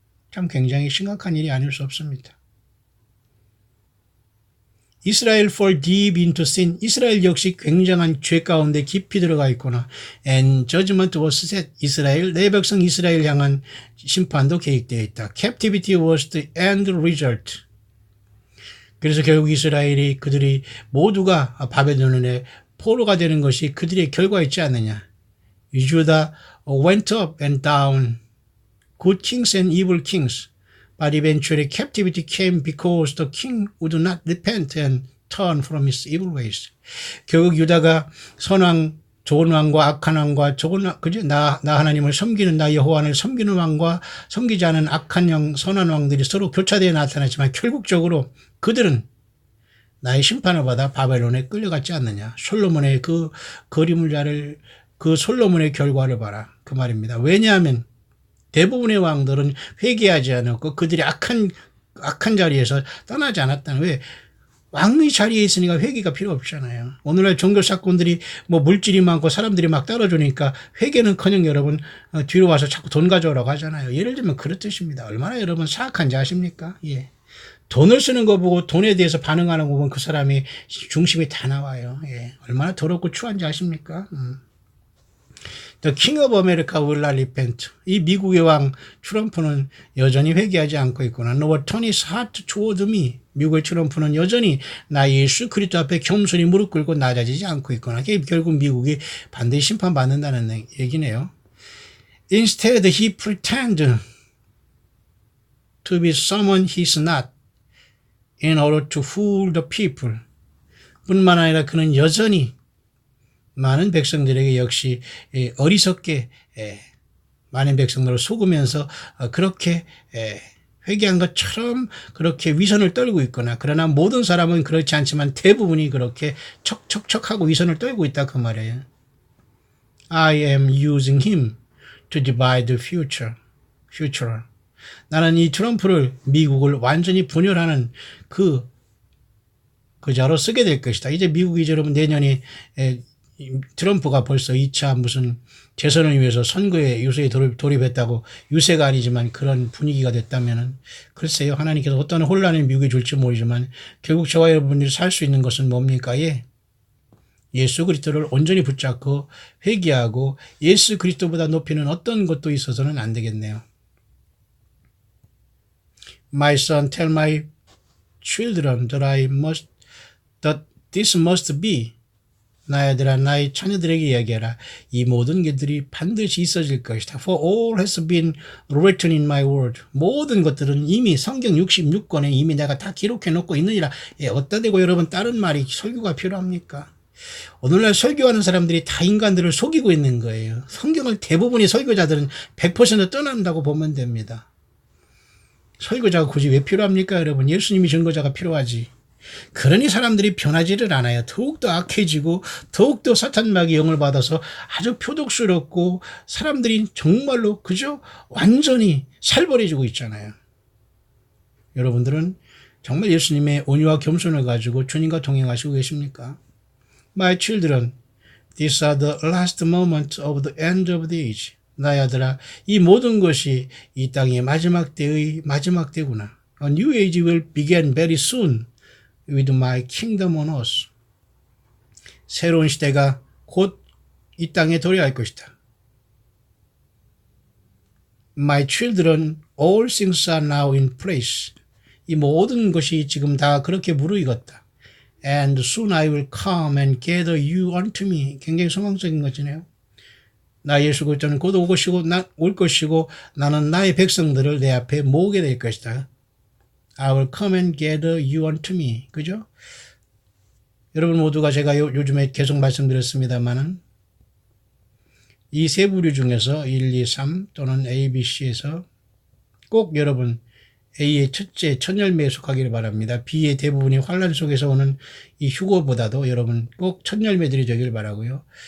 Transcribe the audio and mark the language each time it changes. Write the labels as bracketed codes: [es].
[ko] 참 굉장히 심각한 일이 아닐 수 없습니다. [en] Israel fall deep into sin. [ko] 이스라엘 역시 굉장한 죄 가운데 깊이 들어가 있구나. [en] And judgment was set. [ko] 이스라엘, 내 백성 이스라엘 향한 심판도 계획되어 있다. [en] Captivity was the end result. [ko] 그래서 결국 이스라엘이 그들이 모두가 바벨론의 포로가 되는 것이 그들의 결과였지 않느냐. [en] Judah went up and down. Good kings and evil kings. But eventually captivity came because the king would not repent and turn from his evil ways. [ko] 결국 유다가 선왕, 좋은 왕과 악한 왕과 나 하나님을 섬기는 나 여호와를 섬기는 왕과 섬기지 않은 악한 영, 선한 왕들이 서로 교차되어 나타났지만 결국적으로 그들은 나의 심판을 받아 바벨론에 끌려갔지 않느냐. 솔로몬의 그 그림을 그 솔로몬의 결과를 봐라. 그 말입니다. 왜냐하면 대부분의 왕들은 회개하지 않았고 그들이 악한 자리에서 떠나지 않았다는. 왜? 왕의 자리에 있으니까 회개가 필요 없잖아요. 오늘날 종교 사건들이 뭐 물질이 많고 사람들이 막 따라주니까 회개는커녕 여러분 뒤로 와서 자꾸 돈 가져오라고 하잖아요. 예를 들면 그렇듯입니다. 얼마나 여러분 사악한지 아십니까? 예. 돈을 쓰는 거 보고 돈에 대해서 반응하는 거 보면 그 사람이 중심이 다 나와요. 예. 얼마나 더럽고 추한지 아십니까? [en] The King of America will not repent. [ko] 이 미국의 왕 트럼프는 여전히 회개하지 않고 있구나. [en] Nor turn his heart toward me. [ko] 미국의 트럼프는 여전히 나 예수 그리스도 앞에 겸손히 무릎 꿇고 낮아지지 않고 있구나. 결국 미국이 반드시 심판받는다는 얘기네요. [en] Instead, he pretend to be someone he's not in order to fool the people. [ko] 뿐만 아니라 그는 여전히 많은 백성들에게 역시 어리석게 많은 백성들을 속으면서 그렇게 회개한 것처럼 그렇게 위선을 떨고 있거나, 그러나 모든 사람은 그렇지 않지만 대부분이 그렇게 척척척하고 위선을 떨고 있다 그 말이에요. [en] I am using him to divide the future. [ko] 나는 이 트럼프를 미국을 완전히 분열하는 그 자로 쓰게 될 것이다. 이제 미국이 여러분 내년에 트럼프가 벌써 2차 무슨 재선을 위해서 선거에 유세에 돌입했다고 유세가 아니지만 그런 분위기가 됐다면은 글쎄요 하나님께서 어떤 혼란을 미국에 줄지 모르지만 결국 저와 여러분들이 살 수 있는 것은 뭡니까? 예수 그리스도를 온전히 붙잡고 회개하고 예수 그리스도보다 높이는 어떤 것도 있어서는 안 되겠네요. [en] My son, tell my children that this must be. [ko] 나의 아들아 나의 자녀들에게 이야기하라. 이 모든 것들이 반드시 있어질 것이다. [en] For all has been written in my word. [ko] 모든 것들은 이미 성경 66권에 이미 내가 다 기록해 놓고 있느니라. 어디다 대고 여러분 다른 말이 설교가 필요합니까? 오늘날 설교하는 사람들이 다 인간들을 속이고 있는 거예요. 성경을 대부분의 설교자들은 100% 떠난다고 보면 됩니다. 설교자가 굳이 왜 필요합니까 여러분? 예수님이 증거자가 필요하지. 그러니 사람들이 변하지를 않아요. 더욱더 악해지고 더욱더 사탄마귀의 영을 받아서 아주 표독스럽고 사람들이 정말로 그저 완전히 살벌해지고 있잖아요. 여러분들은 정말 예수님의 온유와 겸손을 가지고 주님과 동행하시고 계십니까? [en] My children, these are the last moments of the end of the age. [ko] 나의 아들아, 이 모든 것이 이 땅의 마지막 때의 마지막 때구나. [en] A new age will begin very soon. with my kingdom on us. [ko] 새로운 시대가 곧 이 땅에 도래할 것이다. [en] My children, all things are now in place. [ko] 이 모든 것이 지금 다 그렇게 무르익었다. [en] And soon I will come and gather you unto me. [ko] 굉장히 소망적인 것이네요. 나 예수 그리스도는 곧 올 것이고 나는 나의 백성들을 내 앞에 모으게 될 것이다. [en] I will come and gather you unto me. [ko] 그죠? 여러분 모두가 제가 요즘에 계속 말씀드렸습니다만은 이 세 부류 중에서 1, 2, 3 또는 A, B, C에서 꼭 여러분 A의 첫째 첫 열매에 속하기를 바랍니다. B의 대부분이 환란 속에서 오는 이 휴거보다도 여러분 꼭 첫 열매들이 되길 바라고요.